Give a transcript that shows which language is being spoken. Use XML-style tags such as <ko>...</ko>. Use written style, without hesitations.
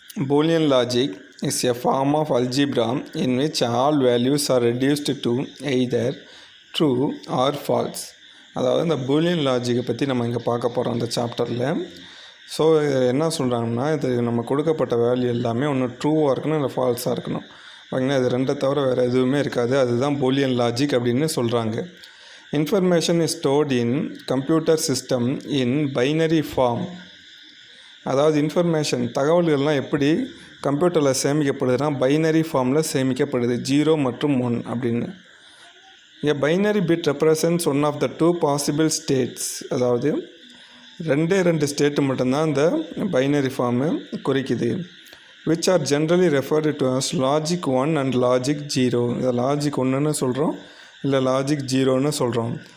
<en>Boolean logic is a form of algebra in which all values are reduced to either true or false.</en> <ta>அதாவது இந்த Boolean லாஜிக்கை பற்றி நம்ம இங்கே பார்க்க போகிறோம் இந்த சாப்டரில். ஸோ என்ன சொல்கிறாங்கன்னா, இது நம்ம கொடுக்கப்பட்ட வேல்யூ எல்லாமே ஒன்று ட்ரூவாக இருக்கணும் இல்லை ஃபால்ஸாக இருக்கணும். ஓகேங்களா, இது ரெண்டை தவிர வேறு எதுவுமே இருக்காது. அதுதான் பூலியன் லாஜிக் அப்படின்னு சொல்கிறாங்க.</ta> <en>Information is stored in computer system in binary form.</en> <ta>அதாவது இன்ஃபர்மேஷன் தகவல்கள்லாம் எப்படி கம்ப்யூட்டரில் சேமிக்கப்படுதுன்னா பைனரி ஃபார்மில் சேமிக்கப்படுது, 0 மற்றும் 1 அப்படின்னு.</ta> <en>A binary bit represents one of the two possible states.</en> <ta>அதாவது ரெண்டு ஸ்டேட்டு மட்டும்தான் இந்த பைனரி ஃபார்மு குறிக்குது.</ta> <en>which are generally referred to as logic 1 and logic 0.</en> <ta>இதை லாஜிக் 1ன்னு சொல்கிறோம், இல்லை லாஜிக் 0ன்னு சொல்கிறோம்.</ta>